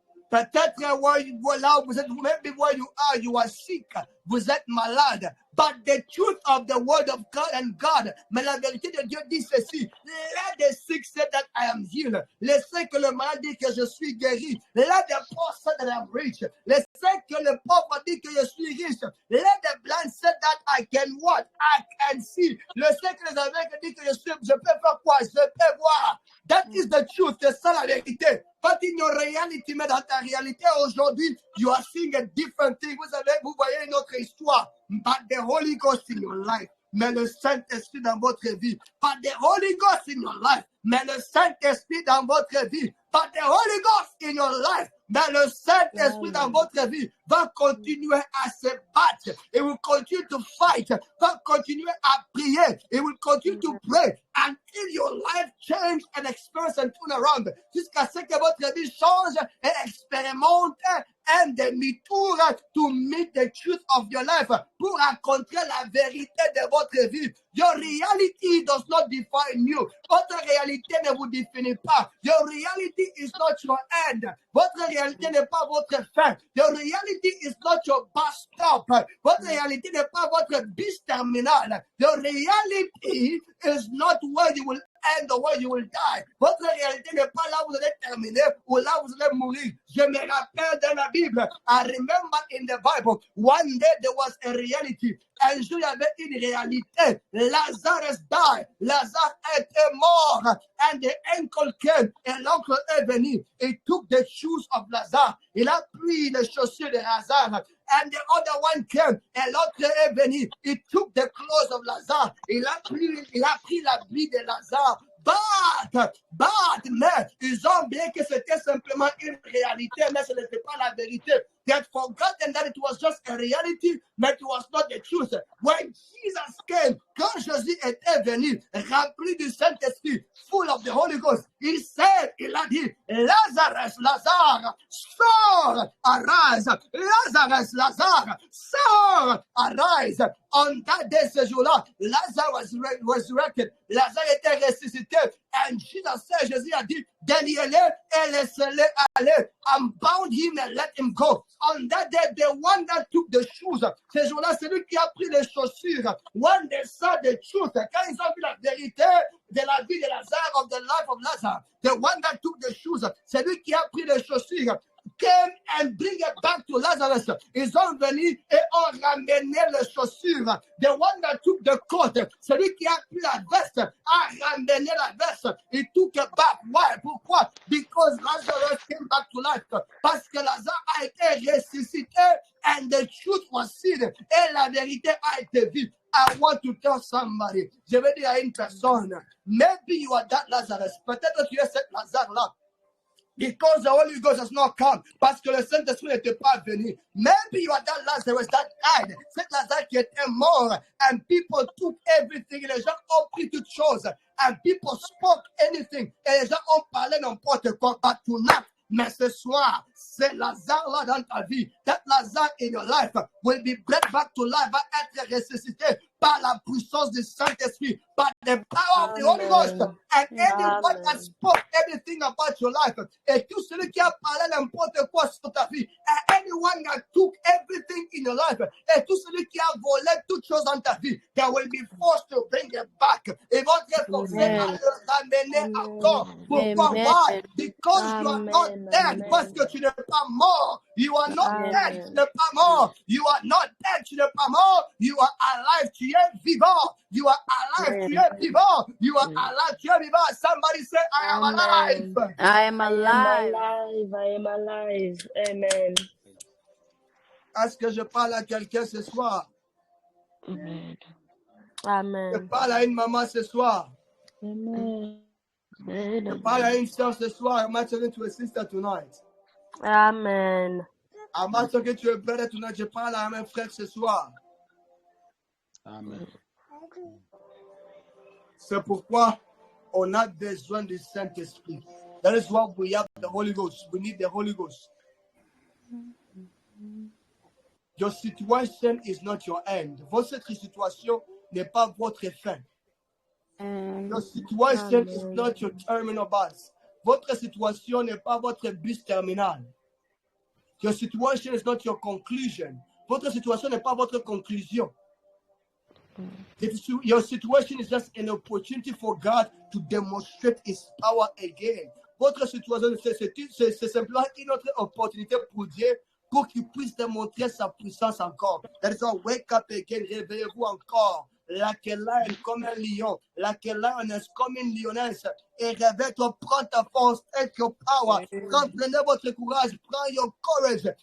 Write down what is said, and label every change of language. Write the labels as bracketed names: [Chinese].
[French] Peut-être là où vous êtes, [English] maybe where you are sick, [French] vous êtes malade. [English] But the truth of the word of God and God, [French] mais la vérité de Dieu dit ceci. [English] Let the sick say that I am healed. [French] Laissez que le malade dit que je suis guéri. [English] Let the poor say that I am rich. [French] Laissez que le pauvre dit que je suis riche. [English] Let the blind say that I can what? I can see. [French] Laissez que les aveugles disent que je peux faire quoi? Je peux voir. [English] That is the truth. [French] C'est ça la vérité. [English] But in your reality, [French] mais dans ta réalité aujourd'hui, [English] you are seeing a different thing. [French] Vous voyez une autre histoire. [English] But the Holy Ghost in your life. [French] Mais le Saint-Esprit dans votre vie. [English] But the Holy Ghost in your life. [French] Mais le Saint-Esprit dans votre vie. [English] But the Holy Ghost in your life. [French] Mais le Saint-Esprit dans votre vie va continuer à se battre. [English] It will continue to fight. [French] Va continuer à prier. [English] It will continue to pray until your life change and experience and turn around. [French] Jusqu'à ce que votre vie change et expérimente un demi-tour [English] to meet the truth of your life. [French] Pour rencontrer la vérité de votre vie. [English] Your reality does not define you. [French] Votre réalité ne vous définit pas. [English] Your reality is not your end. [French] Votre réalité n'est pas votre fin. [English] Your reality is not your bus stop. [French] Votre réalité n'est pas votre bus terminal. [English] Your reality is not where you will end or where you will die. [French] Votre réalité n'est pas là où vous allez terminer ou là où vous allez mourir. Je me rappelle dans la Bible. [English] I remember in the Bible, one day there was a reality. [French] Un jour, il y avait une réalité. [English] Lazarus died. [French] Lazare était mort. [English] And the uncle came. [French] Et l'oncle est venu. [English] He took the shoes of Lazare. [French] Il a pris les chaussures de Lazare. [English] And the other one came. [French] Et l'autre est venu. [English] He took the clothes of Lazare. [French] Il a pris l'habit de Lazare. But, mais ils ont oublié que c'était simplement une réalité, mais ce n'était pas la vérité. [English] They had forgotten that it was just a reality, but it was not the truth. When Jesus came, [French] quand Jésus était venu, rempli du Saint-Esprit, [English] full of the Holy Ghost, [French] il a a dit, Lazare, sors, arise. Lazare, sors, arise. [English] On that day, [French] ce jour-là, [English] Lazare was resurrected. [French] Lazare était ressuscité. And Jésus a dit, déliez-le et laissez-le aller. [English] Unbound him and let him go. On that day, the one that took the shoes, [French] ce jour-là, c'est lui qui a pris les chaussures. [English] When they saw the truth, [French] quand ils ont vu la vérité de la vie de Lazare, [English] of the life of Lazarus, the one that took the shoes, [French] c'est lui qui a pris les chaussures. [English] Came and bring it back to Lazarus. [French] Ils ont venu et ont ramené les chaussures. [English] The one that took the coat, [French] celui qui a pris la veste, a ramené la veste. [English] He took it back. Why? [French] Pourquoi? [English] Because Lazarus came back to life. [French] Parce que Lazare a été ressuscité [English] and the truth was seen. [French] Et la vérité a été vue. [English] I want to tell somebody. [French] Je vais dire à une personne, [English] maybe you are that Lazarus. [French] Peut-être tu es cet Lazare-là. [English] Because the Holy Ghost has not come. [French] Parce que le Saint-Esprit n'était pas venu. [English] Maybe you are that Lazarus that died. [French] Cet Lazare qui était mort. [English] And people took everything. [French] Et les gens ont pris toutes choses. [English] And people spoke anything. [French] Et les gens ont parlé n'importe quoi. [English] But tonight, [French] mais ce soir, c'est Lazare-là dans ta vie. [English] That Lazare in your life will be brought back to life. [French] Va être ressuscité par la puissance du Saint-Esprit. [English] By the power of the Holy Ghost. And anyone that spoke everything about your life. [French] Et tout celui qui a parlé n'importe quoi sur ta vie. [English] And anyone that took everything in your life. [French] Et tout celui qui a volé toutes choses dans ta vie. [English] They will be forced to bring it back. [French] Ils vont être forcés à le ramener encore. Pourquoi? [English] Why? Because you are not dead. [French] Parce que tu n'es pas mort. [English] You are not dead. [French] Tu n'es pas mort. [English] You are not dead. [French] Tu n'es pas mort. [English] You are alive. [French] Tu es vivant. [English] You are alive. Tu es vivant. You are alive. Tu es vivant. Somebody say, I am alive. I am alive. I am alive. Amen. [French] Est-ce que je parle à quelqu'un ce soir? [English] Amen. [French] Je [English] Amen. [French] parle à une maman ce soir. [English] Amen. [French] Je parle à une soeur ce soir. [English] I'm not talking to a sister tonight. Amen. I'm not talking to a brother tonight. [French] Je parle à un frère ce soir. [English] Amen. [French] C'est pourquoi on a besoin du Saint-Esprit. [English] That is why we have the Holy Ghost. We need the Holy Ghost. Your situation is not your end. [French] Votre situation n'est pas votre fin. [English] Your situation is not your terminal bus. [French] Votre situation n'est pas votre bus terminal. [English] Your situation is not your conclusion. [French] Votre situation n'est pas votre conclusion. [English] Your situation is just an opportunity for God to demonstrate His power again. [French] Votre situation, c'est simplement une autre opportunité pour Dieu pour qu'il puisse démontrer sa puissance encore. [English] That is why wake up again, [French] réveillez-vous encore. Laquelle est comme un lion, laquelle est comme une lionesse. Et réveille-toi, prends ta force, [English] take your power. [French] Prenez votre courage, prends [English] your courage.